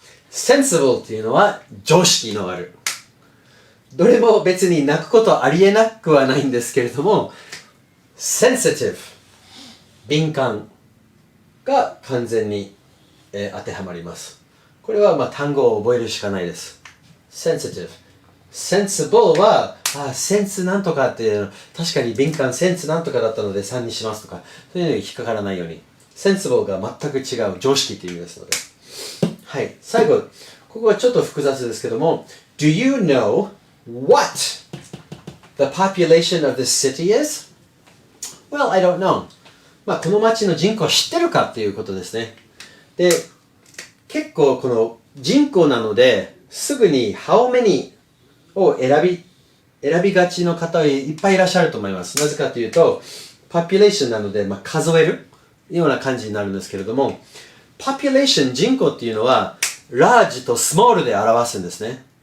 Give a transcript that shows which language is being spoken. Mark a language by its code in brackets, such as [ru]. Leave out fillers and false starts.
[ja] sensible っていうのは常識のある。どれも別に泣くことありえなくはないんですけれども、sensitive 敏感が完全に、当てはまります。これは単語を覚えるしかないです。sensitive sensible はセンスなんとかっていう確かに敏感センスなんとかだったので3にしますとかそういうのに引っかからないように。 sensible が全く違う常識という意味ですので。はい。最後、ここはちょっと複雑ですけども、 [en] Do you know what the population of this city is? Well, I don't know. [ja] この町の人口を知ってるかっていうことですね。で、結構この人口なので、すぐに [en] how many [ja] を選びがちの方いっぱいいらっしゃると思います。なぜかというと、population なので、数えるような感じになるんですけれども、population 人口っていうのは large と small で表すんですね。